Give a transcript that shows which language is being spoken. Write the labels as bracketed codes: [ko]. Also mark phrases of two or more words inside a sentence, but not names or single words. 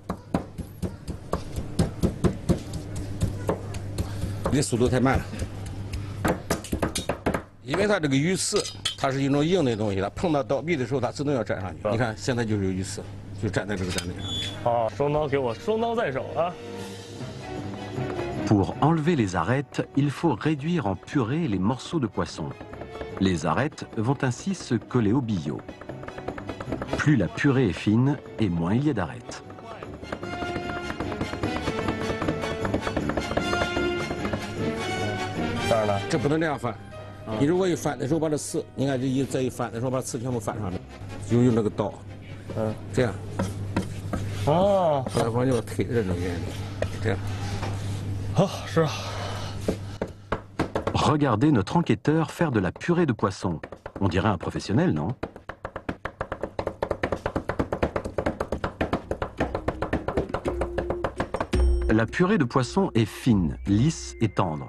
[zh] 你的速度太慢了，因为它这个鱼刺，它是一种硬的东西，它碰到刀壁的时候，它自动要粘上去。你看，现在就是有鱼刺，就粘在这个砧板上面。哦，双刀给我，双刀在手啊。 [fr] Pour enlever les arêtes, il faut réduire en purée les morceaux de poisson. Les arêtes vont ainsi se coller au billot. Plus la purée est fine et moins il y a d'arêtes. [zh] 当然了，这不能这样翻，你如果一翻的时候把这刺，你看这再一翻的时候把刺全部翻上面，就用这个刀，这样，啊，把它往右推的这种原理，这样。好，是啊。 [fr] Regardez notre enquêteur faire de la purée de poisson. On dirait un professionnel, non? La purée de poisson est fine, lisse et tendre.